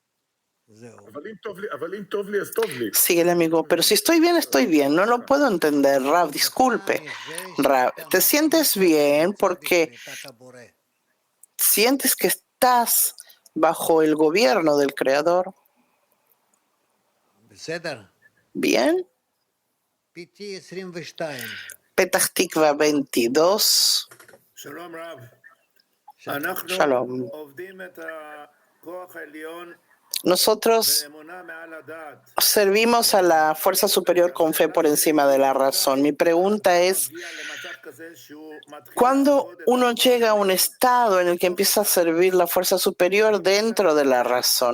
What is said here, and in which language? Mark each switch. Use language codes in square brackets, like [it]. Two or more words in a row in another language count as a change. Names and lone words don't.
[es] Sigue el amigo, pero si estoy bien, estoy bien. No lo puedo entender, Rav, disculpe. Rav, ¿te sientes bien porque sientes que estás bajo el gobierno del Creador? ¿Bien? Petah Tikva 22. Shalom. Nosotros servimos a la fuerza superior con fe por encima de la razón. Mi pregunta es, ¿cuándo uno llega a un estado en el que empieza a servir la fuerza superior dentro de la razón?